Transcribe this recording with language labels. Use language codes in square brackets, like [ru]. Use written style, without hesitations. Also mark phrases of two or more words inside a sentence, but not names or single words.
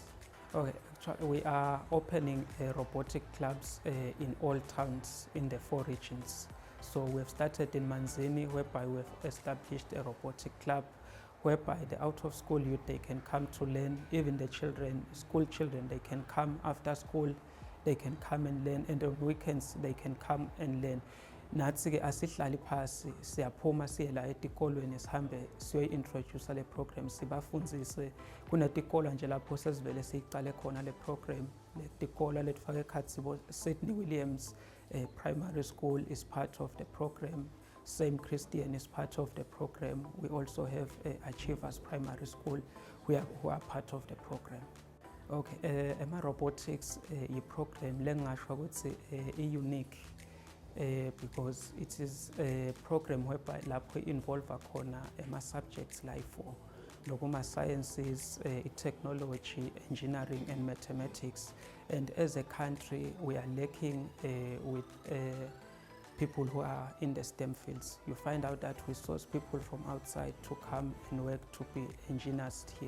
[en] Okay, actually we are opening robotic clubs in all towns in the 4 regions. So we've started in Manzini, whereby we've established a robotic club, whereby the out-of-school youth, they can come to learn. Even the children, school children, they can come after school, they can come and learn, and on weekends they can come and learn. [ss] Nathi-ke asihlali phasi, siyaphuma siye la etikolweni sihambe siyoyi-introduce le program, sibafundzise. Kunetikolo nje lapho sesivele siyiqale khona le program. Letikolo letfake ekhatsi [en] Sydney Williams Primary School is part of the program. Same Christian is part of the program. We also have Achievers Primary School who are part of the program. Okay, ema-robotics [ss] yi-program lengasho ukuthi i-unique [en] because it is a program whereby [ss] lapho involve khona ema-subjects [en] like for sciences, technology, engineering and mathematics. And as a country, we are lacking with people who are in the STEM fields. You find out that we source people from outside to come and work to be engineers here.